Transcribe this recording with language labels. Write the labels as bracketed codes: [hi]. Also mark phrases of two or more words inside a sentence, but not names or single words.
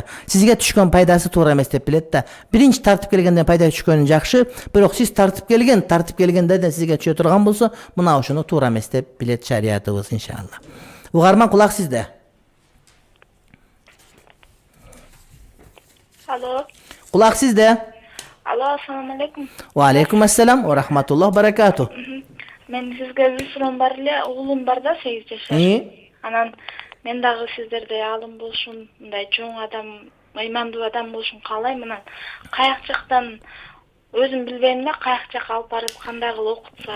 [ky] Сизге түшкөн пайдасы туура эмес деп билет да. Биринчи тартып келгенден пайда түшкөнү жакшы, бирок сиз тартып келгенден сизге түшө турган болсо, мына ошону туура эмес деп билет шариятыбыз, иншалла. Угарман, кулак сизде. Алло. Кулак сизде. Алло, [ar] السلام عليكم. وعليكم السلام ورحمة الله بركاته. [ky] Мен сизге бир суроом бар эле. Уулум бар да, 8 жашар. Анан мен дагы сиздердей аалым болушун, мындай чоң адам, ыймандуу адам болушун каалайм. Анан каяк жактан өзүм билбейм да, каяк жакка алып барып кандай кылып окутса.